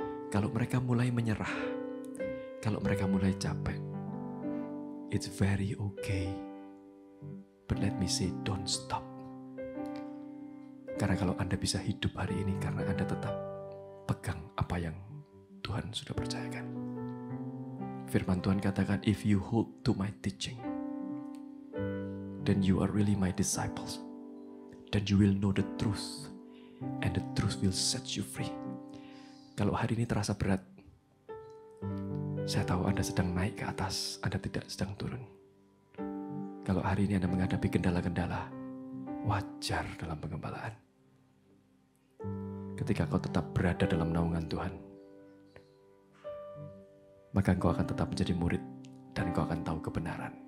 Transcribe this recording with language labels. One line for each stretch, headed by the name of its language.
Indonesian: Kalau mereka mulai menyerah, kalau mereka mulai capek,
English: it's very okay. But let me say, don't stop.
Indonesian: Karena kalau Anda bisa hidup hari ini, karena Anda tetap pegang apa yang Tuhan sudah percayakan. Firman Tuhan katakan,
English: if you hold to my teaching, then you are really my disciples. Then you will know the truth, and the truth will set you free.
Indonesian: Kalau hari ini terasa berat, saya tahu Anda sedang naik ke atas, Anda tidak sedang turun. Kalau hari ini Anda menghadapi kendala-kendala, wajar dalam pengembalaan. Ketika kau tetap berada dalam naungan Tuhan, maka engkau akan tetap menjadi murid, dan engkau akan tahu kebenaran.